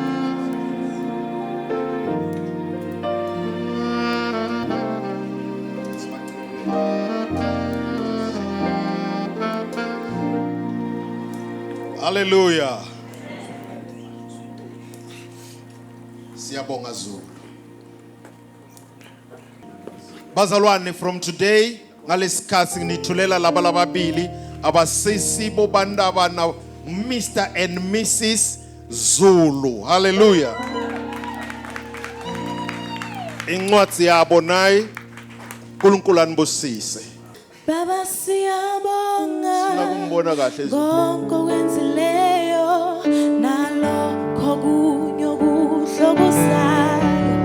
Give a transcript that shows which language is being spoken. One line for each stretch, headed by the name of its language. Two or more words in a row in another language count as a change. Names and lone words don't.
Zulu: Hallelujah. Siyabonga Zulu. Bazalwane,
English: from today
Zulu: ngalesikhathi nginithulela laba lababili abasisibo bandaba na
English: Mr and Mrs
Zulu: Zulu. Hallelujah. Incwadi yabo nayi uNkulunkulu anibusise. Baba siyabonga Sinakumbona kahle konke okwenzileyo nalokho kunye okuhlokozayo.